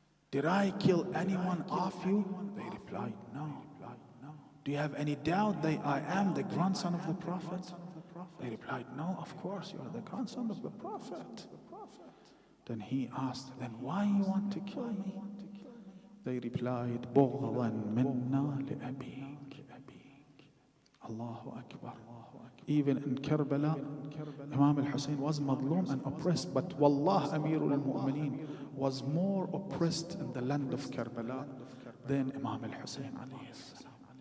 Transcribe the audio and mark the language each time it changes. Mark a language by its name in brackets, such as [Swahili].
[English] Did I kill anyone of you?" They replied, "No." "Do you have any doubt that I am the grandson of the Prophet?" They replied, "No, of course you are the grandson of the Prophet." Then he asked, "Then why you want to kill me?" They replied, [Arabic] "بغضا منا لأبيك." Allahu Akbar. [English] Even in Karbala, Imam al-Hussein was madloom and oppressed, but Wallah, Amirul al-Mu'mineen was more oppressed in the land of Karbala than Imam al-Hussein alayhi salam.